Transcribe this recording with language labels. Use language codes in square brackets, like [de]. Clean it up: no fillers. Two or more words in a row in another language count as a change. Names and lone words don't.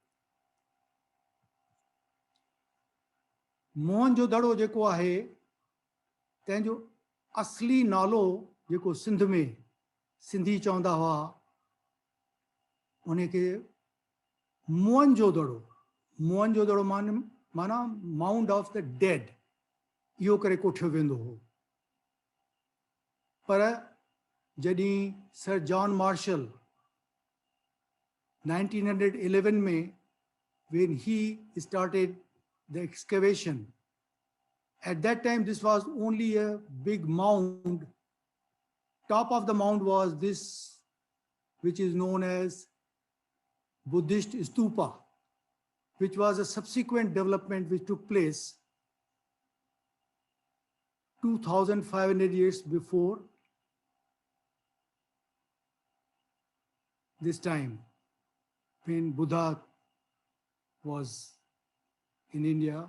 [sd] Mohenjo Daro जेको आहे, तंहिंजो असली नालो जेको सिंध में सिंधी चवंदा हुआ, उनखे मोहनजो दड़ो, मोहनजो दड़ो माना [en] mound of the dead, [sd] इहो करे कोठियो वेंदो हो. पर जॾहिं सर जॉन मार्शल 1911 में, [en] when he started the excavation, at that time this was only a big mound. Top of the mound was this, which is known as Buddhist stupa, which was a subsequent development which took place 2,500 years before this time, when Buddha was in India.